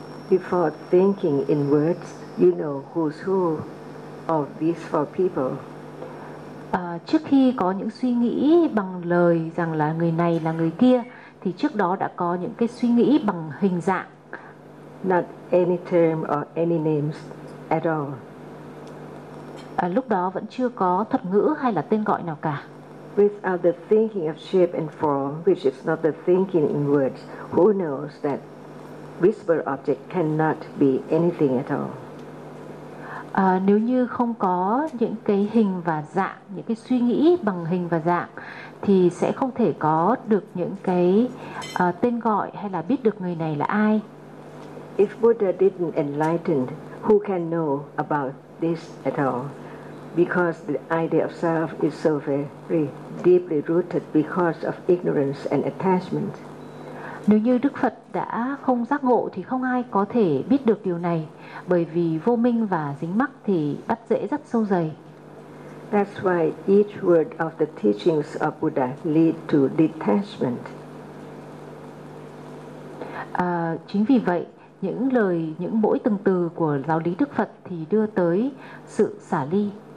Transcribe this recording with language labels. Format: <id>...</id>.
<en>Before thinking in words, you know who's who of these four people.</en> <vi>Trước khi có những suy nghĩ bằng lời rằng là người này là người kia, thì trước đó đã có những cái suy nghĩ bằng hình dạng.</vi> <en>Not any term or any names at all.</en> <vi>Lúc đó vẫn chưa có thuật ngữ hay là tên gọi nào cả.</vi> <en>Without the thinking of shape and form, which is not the thinking in words, who knows that visible object cannot be anything at all?</en> <vi>Nếu như không có những cái hình và dạng, những cái suy nghĩ bằng hình và dạng, thì sẽ không thể có được những cái tên gọi hay là biết được người này là ai.</vi> <en>If Buddha didn't enlighten, who can know about this at all? Because the idea of self is so very deeply rooted because of ignorance and attachment.</en> <vi>Nếu như Đức Phật đã không giác ngộ thì không ai có thể biết được điều này, bởi vì vô minh và dính mắc thì bắt rễ rất sâu dày.</vi> <en>That's why each word of the teachings of Buddha lead to detachment.</en> <vi>Chính vì vậy, những lời, những mỗi từng từ của giáo lý Đức Phật thì đưa tới sự xả ly.</vi>